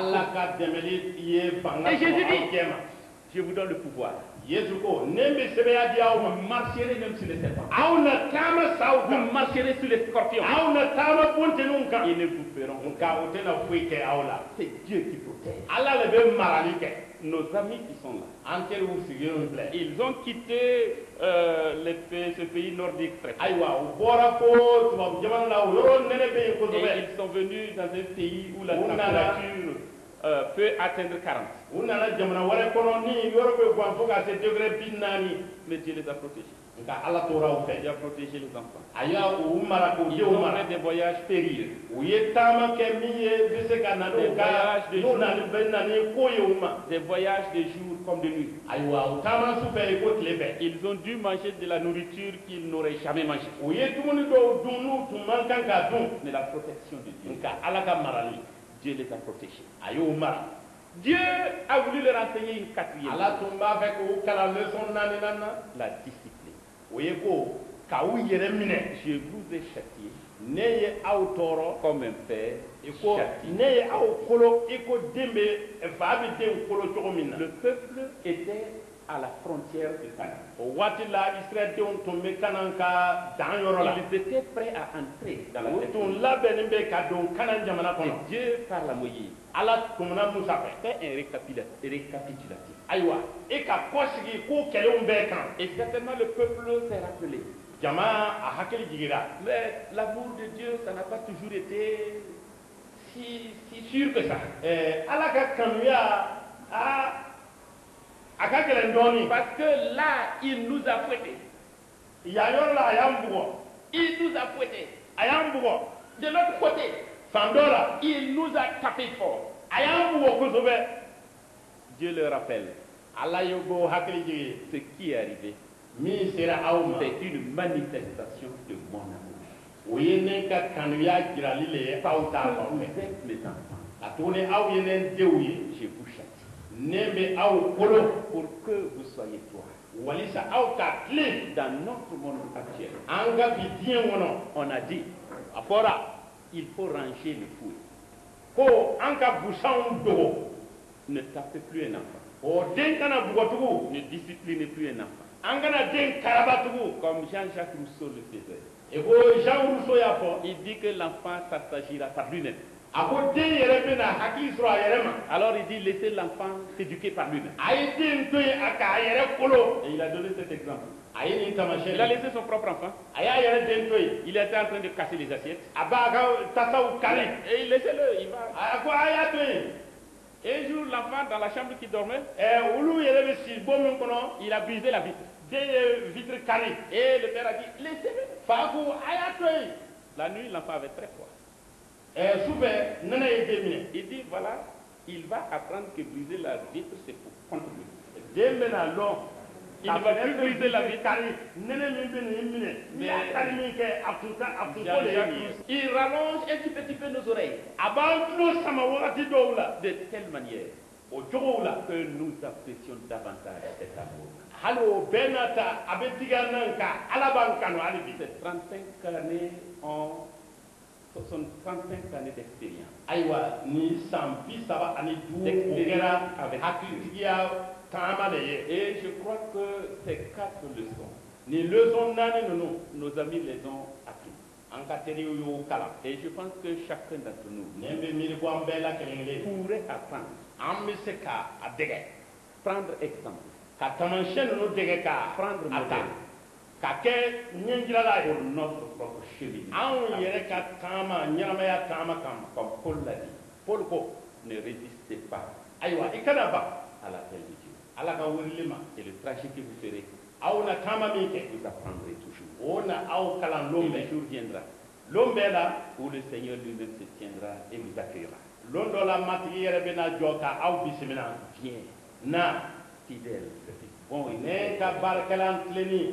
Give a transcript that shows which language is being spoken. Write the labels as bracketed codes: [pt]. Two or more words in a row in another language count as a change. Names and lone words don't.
[fr] Et Jésus dit, je vous donne le pouvoir. Vous marcherez même sur les serpents. Vous marcherez sur les scorpions. Ils ne vous feront. C'est Dieu qui protège. nos amis qui sont là. [bm] An teriw sigilen filɛ. [fr] Ils ont quitté ce pays nordique très tôt. [bm] Ayiwa u bɔra fo tubabu jamana la o yɔrɔ nɛnɛ bɛ yen [fr] Et [bm] kosɛbɛ. [fr] ils sont venus dans un pays où la Où température peut atteindre 40. [bm] U nana jamana wɛrɛ kɔnɔ ni yɔrɔ bɛ gan fo ka se degré 40. [fr] Mais Dieu les a protégés. [bm] Nka Ala tora u fɛ. [fr] Dieu a protégé les enfants. [bm] A y'a u mara k'u [fr] Ils [bm] denw [fr] ont [bm] mara. [fr] fait des voyages périlleux. [bm] U ye taama kɛ min ye bɛ se ka na n'u ka n'u bɛ na ni ko ye u ma. [fr] Des voyages de jour comme de nuit. [bm] Ayiwa u taama su fɛ i ko tile fɛ. [fr] Ils ont dû manger de la nourriture qu'ils n'auraient jamais mangée. [bm] U ye dumuni dɔw dun n'u tun man kan k'a dun. [fr] Mais la protection de Dieu, [bm] Nka Ala ka marali [fr] Dieu les a protégés. [bm] a y'u mara. [fr] Dieu a voulu leur enseigner une quatrième [bm] Ala [fr] chose, [bm] tun b'a fɛ k'u kalan leçon 4 na. [fr] la discipline. [bm] O ye ko k'aw yɛrɛ minɛ. [fr] Je vous ai châtié [bm] Ne ye aw tɔɔrɔ. [fr] comme un père [bm] I ko [fr] châtie. [bm] ne ye aw kolo i ko den bɛ fa bɛ den kolo cogo min na. [fr] Le peuple était à la frontière de Canaan. [bm] O waati la Israɛldenw tun bɛ Kanan ka dan yɔrɔ la. [fr] Ils étaient prêts à entrer dans la [bm] U [fr] terre [bm] tun [fr] promise. [bm] labɛnnen bɛ ka don Kanan jamana [fr] Et [bm] kɔnɔ. [fr] Dieu parle à Moïse. [bm] Ala tɛmɛna Musa fɛ. [fr] Fait un récapitulatif. [bm] Ayiwa e ka kɔsigi ko kɛlɛw bɛɛ kan. [fr] Et certainement le peuple s'est rappelé. [bm] Jama a hakili jigira. [fr] Mais l'amour de Dieu, ça n'a pas toujours été si sûr que ça. [bm] Ala ka kanuya a ka gɛlɛn dɔɔnin. [fr] Parce que là, il nous a fouettés. [bm] Yan yɔrɔ la a y'an bugɔ. [fr] Il nous a fouettés. [bm] A y'an bugɔ. [fr] De l'autre côté, [bm] Fan dɔ la [fr] il nous a tapé fort. [bm] a y'an bugɔ kosɛbɛ. [fr] Dieu le rappelle. [bm] Ala ye ko hakili jigi. [fr] Ce qui est arrivé, [bm] Min sera aw ma. [fr] c'est une manifestation de mon amour. [bm] O ye ne ka kanuya jirali le ye aw ta [fr] Vous [bm] fan fɛ. [fr] êtes mes enfants. [bm] A tuguni aw ye ne denw ye. [fr] Je vous châtie. [bm] Ne bɛ aw kolo. [fr] Pour que vous soyez toi. [bm] Walisa aw ka tilen. [fr] Dans notre monde actuel, [bm] An ka bi diɲɛ kɔnɔ. [fr] on a dit, [bm] A fɔra [fr] il faut ranger le fouet. [bm] ko an ka busanw dogo. [fr] Ne tapez plus un enfant. [bm] O den kana bugɔtugu. [fr] Ne disciplinez plus un enfant. [bm] An kana den karabatugu. [fr] Comme Jean-Jacques Rousseau le faisait. [bm] E ko Jean Rousseau y'a fɔ. [fr] Il dit que l'enfant s'agira par lui-même. [bm] A ko den yɛrɛ bɛna hakili sɔrɔ a yɛrɛ ma. [fr] Alors il dit laissez l'enfant s'éduquer par lui-même. [bm] A ye den to yen a k'a yɛrɛ kolo. [fr] Et il a donné cet exemple. [bm] A ye nin [fr] Il a [bm] taamasiyɛn. [fr] laissé son propre enfant. [bm] A y'a yɛrɛ den to yen. [fr] Il était en train de casser les assiettes. [bm] A b'a ka tasaw kari. [fr] Et il laissez-le, il va. [bm] A ko a y'a to yen. [fr] Et un jour, l'enfant, dans la chambre qui dormait, [bm] Olu yɛrɛ bɛ si bon min kɔnɔ. [fr] il a brisé la vitre. [bm] Den ye vitre kari. [fr] Et le père a dit laissez-le. [bm] Fa ko a y'a to yen. [fr] La nuit, l'enfant avait très froid. [bm] Sufɛ nɛnɛ ye den minɛ. [fr] Il dit voilà, il va apprendre que briser la vitre, c'est pour contre lui. [bm] Den bɛna lɔn. [fr] Il ne va plus briser la vitre. [bm] kari. Nɛnɛ min bɛ nin minɛ. N'i y'a kari min kɛ a kun ko de ye [fr] Jean-Jacques [bm] nin ye. [fr] Rousseau, il rallonge un petit peu nos oreilles [bm] A b'an tulo sama wagati dɔw la. [fr] de telle manière [bm] O cogow la. [fr] que nous apprécions davantage cet amour. [bm] Hali o bɛɛ n'a ta a bɛ diga nan kan Ala b'an kanu hali bi. [fr] Ces 35 années ce sont 35 années d'expérience. [bm] Ayiwa ni san 35 o kɛra hakilitigiya taama de ye. [fr] Et je crois que ces 4 leçons, [bm] Ni leçon 4 ninnu [fr] nos amis les ont appris. [bm] an ka teriw y'o kalan. [fr] Et je pense que chacun d'entre nous [bm] Nin bɛ miiri ko an bɛɛ la kelen kelen. [fr] pourrait apprendre, [bm] An bɛ se ka a dɛgɛ. [fr] prendre exemple [bm] Ka taamasiyɛn ninnu dɛgɛ ka [fr] Prendre [bm] a ta. [fr] modèle. [bm] Ka kɛ ɲɛjirala ye. [fr] pour notre propre chemin. [bm] Anw yɛrɛ ka taama ɲɛnamaya taama kama. [fr] Comme Paul l'a dit, [bm] Paul ko [fr] ne résistez pas [bm] ayiwa i kana ban [fr] à l'appel de Dieu. [bm] Ala ka weleli ma. [fr] Et le trajet que vous ferez, [bm] Aw na taama min kɛ. [fr] vous apprendrez toujours. [bm] O na aw kalan [fr] Et [bm] lon [fr] le [bm] bɛɛ. [fr] jour viendra [bm] Lon bɛɛ la. [fr] où le Seigneur lui-même se tiendra et vous accueillera. [bm] Lon dɔ la matigi yɛrɛ bɛna jɔ ka aw bisimila. [fr] Viens, [bm] Na [fr] fidèle service, bon et [bm] ne ka baarakɛla tilenni